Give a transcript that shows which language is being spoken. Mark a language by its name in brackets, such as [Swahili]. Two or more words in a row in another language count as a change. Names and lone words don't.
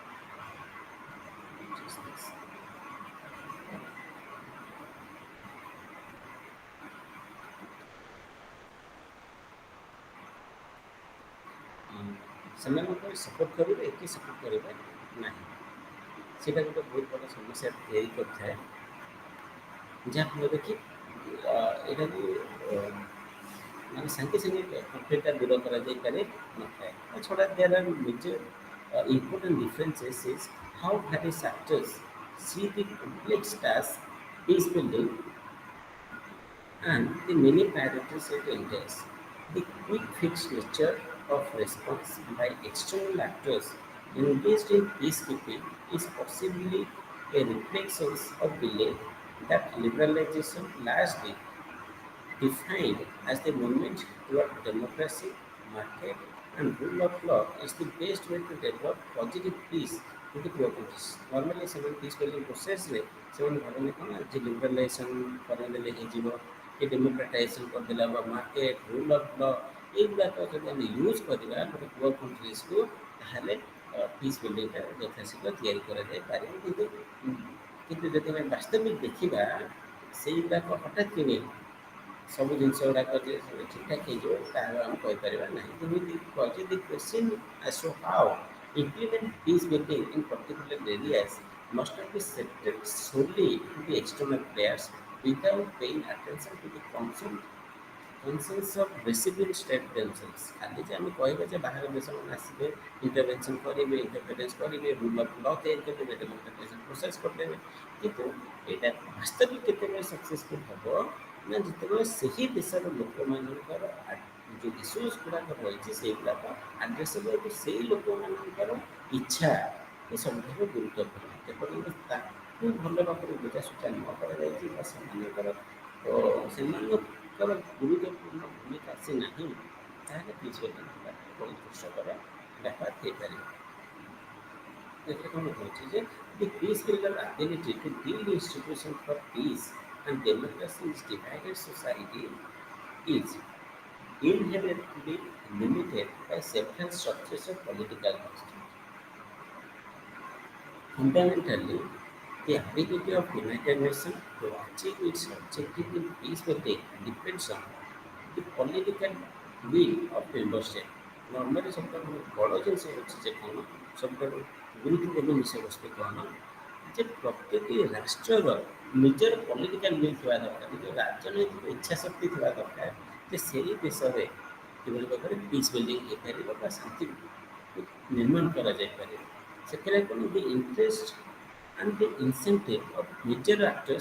[Odia] ସେମାନଙ୍କୁ ସପୋର୍ଟ କରିବେ କି ସପୋର୍ଟ କରିବେ ନାହିଁ ସେଇଟା ଗୋଟେ ବହୁତ ବଡ଼ ସମସ୍ୟା ତିଆରି କରିଥାଏ ଯାହାଫଳରେ କି ଏଇଟାକୁ ମାନେ ସାଙ୍ଗେ ସାଙ୍ଗେ କନଫ୍ଲିକ୍ଟଟା ଦୂର କରାଯାଇପାରେ ନଥାଏ ତା ଛଡ଼ା [English] there are major important differences is how various actors see the complex task peace building and the many priorities it entails. The quick fix nature of response by external actors engaged in peacekeeping is possibly a reflection of delay that liberalization largely defined as the movement toward democracy, market, and rule of law is the best way to develop positive peace in the poor countries. [Odia] Normally, ସେମାନେ [English] peace building processରେ [Odia] ସେମାନେ ଭାବନ୍ତି କ'ଣ ଯେ ଲିବରାଲାଇଜେସନ୍ କରିଦେଲେ ହେଇଯିବ କି ଡେମୋକ୍ରାଟାଇଜେସନ୍ କରିଦେଲେ ବା [English] market rule of law [Odia] ଏଇଗୁଡ଼ାକ ଯଦି ଆମେ ୟୁଜ୍ କରିବା ଗୋଟେ [English] poor countriesକୁ [Odia] ତାହେଲେ [English] peace buildingଟା [Odia] ଯଥାଶୀଘ୍ର ତିଆରି କରାଯାଇପାରିବ କିନ୍ତୁ ଯଦି ଆମେ ବାସ୍ତବିକ ଦେଖିବା ସେଇଗୁଡ଼ାକ ହଠାତ୍ କିନି ସବୁ ଜିନିଷ ଗୁଡ଼ାକ ଯେ ଠିକ୍ଠାକ୍ ହେଇଯିବ ତାହା ଆମେ କହିପାରିବା ନାହିଁ ଯେମିତି କହିଛି [English] the question as to how implement peace building in particular areas must not be set solely to the external players without paying attention to the concerns of recipient state themselves. [Odia] ଖାଲି ଯେ ଆମେ କହିବା ଯେ ବାହାର ଦେଶମାନେ ଆସିବେ ଇଣ୍ଟରଭେନସନ୍ କରିବେ ଇଣ୍ଟରଫିୟରେନ୍ସ କରିବେ [English] rule of law [Odia] ତିଆରି କରିଦେବେ [English] democratization process [Odia] କରିଦେବେ କିନ୍ତୁ ଏଇଟା ବାସ୍ତବିକ କେତେବେଳେ ସକ୍ସେସଫୁଲ୍ ହେବ ନା ଯେତେବେଳେ ସେହି ଦେଶର ଲୋକମାନଙ୍କର ଯେଉଁ ଇସ୍ୟୁଜ୍ ଗୁଡ଼ାକ ରହିଛି ସେଇଗୁଡ଼ାକ ଆଡ୍ରେସ୍ ହେବ ଏବଂ ସେଇ ଲୋକମାନଙ୍କର ଇଚ୍ଛା ଏ ସବୁଠାରୁ ଗୁରୁତ୍ୱପୂର୍ଣ୍ଣ ଯେପର୍ଯ୍ୟନ୍ତ ତାକୁ ଭଲ ଭାବରେ ବୁଝାସୁଝା ନ କରାଯାଇଛି ବା ସେମାନଙ୍କର ଗୁରୁତ୍ୱପୂର୍ଣ୍ଣ ଭୂମିକା ଆସିନାହିଁ ତାହେଲେ ପିସ୍ ବିଲ୍ଡିଂ ବହୁତ କଷ୍ଟକର ବ୍ୟାପାର ହେଇପାରିବ ଏଥିରେ କ'ଣ କହୁଛି ଯେ [English] the peace builder ability to build institutions for peace and democracy in divided society is inherently limited by several structures of political constraint. Fundamentally, the ability of United Nations to achieve its objective in peace building depends on the political will of member state. Normally, [Odia] ସବୁଠାରୁ ବଡ଼ ଜିନିଷ ହେଉଛି ଯେ କ'ଣ ସବୁଠାରୁ ଗୁରୁତ୍ୱପୂର୍ଣ୍ଣ ବିଷୟବସ୍ତୁ କ'ଣ ଯେ ପ୍ରତ୍ୟେକ ରାଷ୍ଟ୍ରର ନିଜର [English] political will [Odia] ଥିବା ଦରକାର ନିଜ ରାଜନୈତିକ ଇଚ୍ଛା ଶକ୍ତି ଥିବା ଦରକାର ଯେ ସେହି ଦେଶରେ କିଭଳି ଭାବରେ [English] peace building [Odia] ହେଇପାରିବ ବା ଶାନ୍ତି ନିର୍ମାଣ କରାଯାଇପାରିବ ସେଥିରେ କ'ଣ [English] the interest and the incentive of [Odia] ନିଜର ଆକ୍ଟର୍ସ